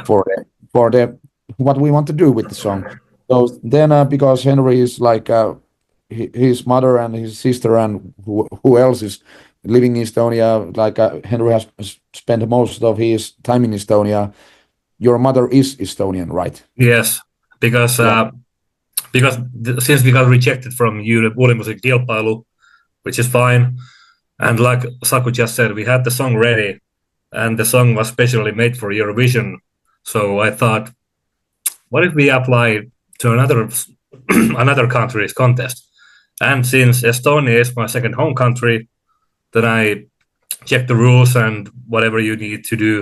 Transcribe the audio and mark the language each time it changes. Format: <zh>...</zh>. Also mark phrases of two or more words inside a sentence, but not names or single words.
<en>for the what we want to do with the song. So then, because Henry is like his mother and his sister and who else is living in Estonia, like Henry has spent most of his time in Estonia. Your mother is Estonian, right? Yes, because since we got rejected from Uuden musiikin kilpailu, which is fine, and like Saku just said, we had the song ready, and the song was specially made for Eurovision. So I thought, what if we apply to another country's contest? And since Estonia is my second home country, then I checked the rules and whatever you need to do.</en>